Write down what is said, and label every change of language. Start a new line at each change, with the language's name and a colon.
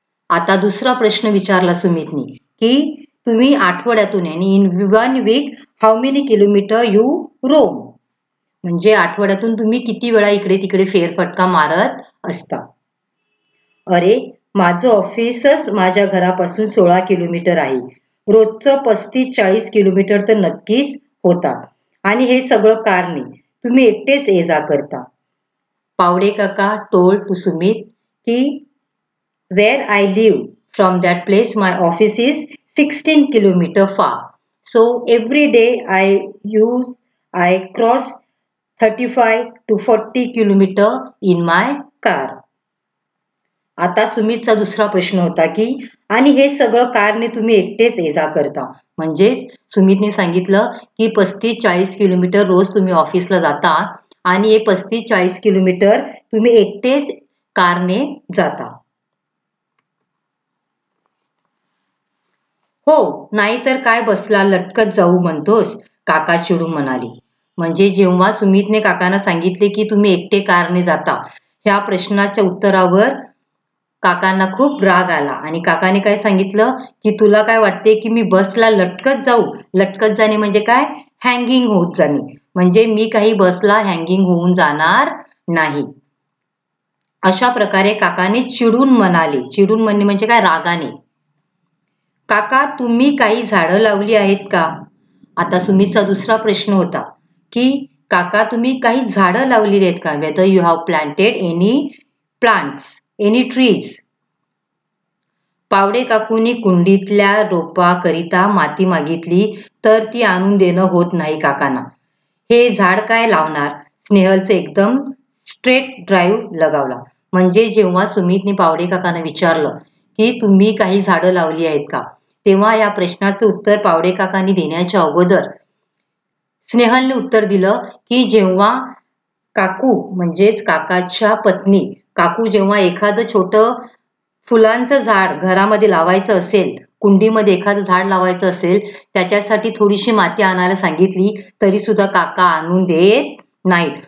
Marathi: आता दुसरा प्रश्न विचारला सुमितनी की तुम्ही आठवड्यातून आणि
English: in 1 week how many kilometre you roam,
Marathi: म्हणजे आठवड्यातून तुम्ही किती वेळा इकडे तिकडे फेरफटका मारत असता. अरे, माझं ऑफिसच माझ्या घरापासून 16 किलोमीटर आहे. रोजचं 35-40 किलोमीटर तर नक्कीच होतात. आणि हे सगळं कारने. तुम्ही एकटेच ये जा करता. पावडे काका टोल्ड टू सुमित की
English: where I live from that place my office is 16 kilometer far. So every day I cross 35 to 40 kilometer in my car.
Marathi: आता सुमितचा दुसरा प्रश्न होता की आणि हे सगळं कारने तुम्ही एकटेच ये जा करता. म्हणजेच सुमितने सांगितलं की 35-40 किलोमीटर रोज तुम्ही ऑफिसला जाता आणि हे 35-40 किलोमीटर तुम्ही एकटेच कारने जाता. हो, नाहीतर काय बसला लटकत जाऊ म्हणतोस, काका चिडून म्हणाले. म्हणजे जेव्हा सुमितने काकांना सांगितले की तुम्ही एकटे कारने जाता, ह्या प्रश्नाच्या उत्तरावर काकांना खूप राग आला आणि काकाने काय सांगितलं की तुला काय वाटते की मी बसला लटकत जाऊ. लटकत जाणे म्हणजे काय? हँगिंग होत जाणे. म्हणजे मी काही बसला हँगिंग होऊन जाणार नाही. अशा प्रकारे काकाने चिडून म्हणाले. चिडून म्हणणे म्हणजे काय? रागाने. काका तुम्ही काही झाडं लावली आहेत का? आता सुमितचा दुसरा प्रश्न होता की काका तुम्ही काही झाडं लावलेली आहेत का?
English: Whether you have planted any plants, any trees.
Marathi: Pawde काकूंनी कुंडीतल्या रोपाकरिता माती मागितली तर ती आणून देणं होत नाही काकांना. हे झाड काय लावणार? स्नेहलचे एकदम स्ट्रेट ड्राईव्ह लगावला. म्हणजे जेव्हा सुमितने पावडे काकांना विचारलं की तुम्ही काही झाडं लावली आहेत का, तेव्हा या प्रश्नाचं उत्तर पावडे काकांनी देण्याच्या अगोदर स्नेहलने उत्तर दिलं की जेव्हा काकू म्हणजेच काकाच्या पत्नी काकू जेव्हा एखादं छोटं फुलांचं झाड घरामध्ये लावायचं असेल, कुंडीमध्ये एखादं झाड लावायचं असेल, त्याच्यासाठी थोडीशी माती आणायला सांगितली तरी सुद्धा काका आणून देत नाहीत.